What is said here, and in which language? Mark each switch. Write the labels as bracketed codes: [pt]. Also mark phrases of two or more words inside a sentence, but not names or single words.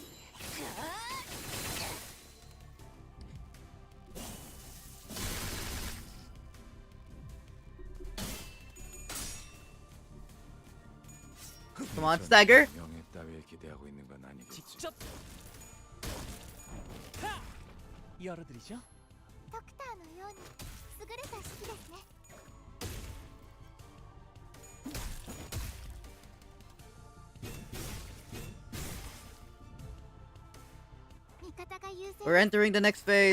[en] Come on, stagger. [ko] 명예 따위에 기대하고 있는 건 아니겠지. 직접 열어드리죠. [ja] ドクターのように優れた式ですね。味方が優勢 [en] We're entering the next phase.